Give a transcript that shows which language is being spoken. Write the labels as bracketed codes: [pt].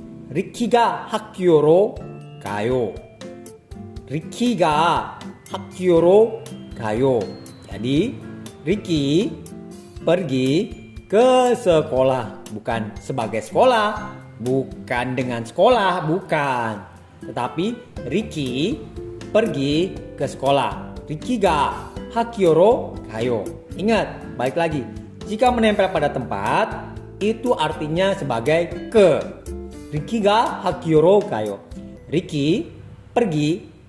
[ko] 리키가 학교로 가요. 리키가 학교로 가요. [id] Jadi Ricky pergi ke sekolah, bukan sebagai sekolah, bukan dengan sekolah, bukan. Tetapi Ricky pergi ke sekolah. [ko] Riki가 학교로 가요. [id] Ingat, balik lagi. Jika menempel pada tempat, itu artinya sebagai ke. [ko] Riki가 학교로 가요. [id] Ricky pergi